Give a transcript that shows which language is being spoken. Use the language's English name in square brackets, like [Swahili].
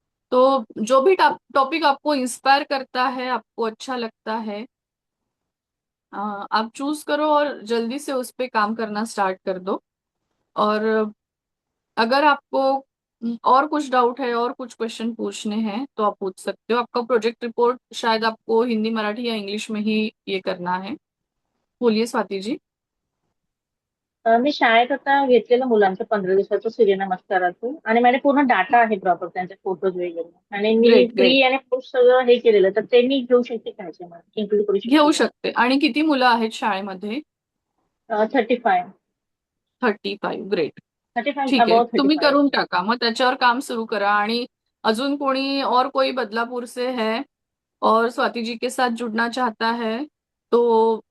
[Hindi] तो जो भी टॉपिक आपको इंस्पायर करता है, आपको अच्छा लगता है, आप चूज करो और जल्दी से उस पे काम करना स्टार्ट कर दो। और अगर आपको और कुछ डाउट है और कुछ क्वेश्चन पूछने हैं तो आप पूछ सकते हो। आपका प्रोजेक्ट रिपोर्ट शायद आपको हिंदी, मराठी या इंग्लिश में ही ये करना है। बोलिए स्वाति जी। [Marathi] मी शाळेत आता घेतलेलं मुलांचं 15 दिवसाचं सूर्यनमस्काराचं आणि माझे पूर्ण डाटा आहे प्रॉपर त्यांचे फोटोज वगैरे आणि मी [English] great great, [Marathi] प्री आणि पोस्ट सगळं हे केलेलं तर ते मी घेऊ शकते का ह्याच्यामध्ये इन्क्लूड करू शकते घेऊ का? शकते। आणि किती मुलं आहेत शाळेमध्ये? 35 35, ग्रेट। 35 ठीक आहे, [English] about [Marathi] तुम्ही 35. करून टाका, मग त्याच्यावर काम सुरू करा। आणि अजून कोणी [Hindi] और कोई बदलापुर से है और स्वाति जी के साथ जुड़ना चाहता है तो